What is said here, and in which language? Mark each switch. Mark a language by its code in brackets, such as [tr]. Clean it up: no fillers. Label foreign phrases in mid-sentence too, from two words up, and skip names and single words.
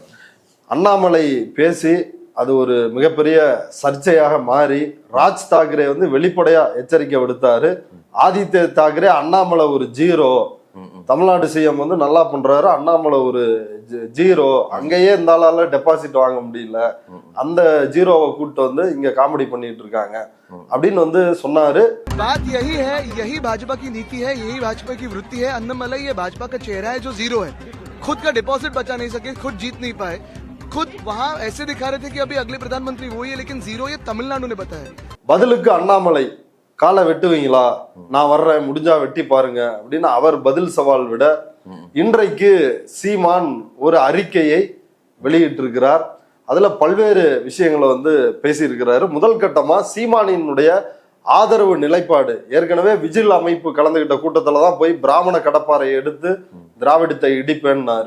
[ta] அண்ணாமலை பேசி அது ஒரு மிகப்பெரிய சர்ச்சையாக மாறி ராஜ் தாக்கரே வெளிப்படையா எச்சரிக்கை விடுத்தாரு. ஆதித்ய தாக்கரே அண்ணாமலை ஒரு ஜீரோ, தமிழ்நாடு சிஎம் நல்லா பண்றாரு, அண்ணாமலை ஒரு ஜீரோ, அங்கேயே இருந்தால டெபாசிட் வாங்க முடியல, அந்த ஜீரோவை கூப்பிட்டு இங்க காமெடி பண்ணிட்டு இருக்காங்க அப்படின்னு சொன்னாரு. [hi] बात यही है, यही भाजपा की नीति है, यही भाजपा की वृत्ति है. अन्नामलाई ये भाजपा का चेहरा है जो जीरो है, खुद का डिपॉजिट बचा नहीं सके, खुद जीत नहीं पाए, खुद वहां ऐसे दिखा रहे थे कि अभी अगले प्रधानमंत्री वही है, लेकिन जीरो ये तमिलनाडु ने बताया. [ta] பதிலுக்கு அண்ணாமலை காலை வெட்டுவீங்களா, நான் வர்றேன், முடிஞ்சா வெட்டி பாருங்க அப்படின்னு அவர் பதில் சவால் விட இன்றைக்கு சீமான் ஒரு அறிக்கையை வெளியிட்டிருக்கிறார். அதுல பல்வேறு விஷயங்களை பேசியிருக்கிறாரு. முதல் கட்டமா சீமானினுடைய ஆதரவு நிலைப்பாடு, ஏற்கனவே விஜில் அமைப்பு கலந்துகிட்ட கூட்டத்துலதான் போய் பிராமண கடப்பாறை எடுத்து திராவிடத்தை இடிப்பேன்னாரு.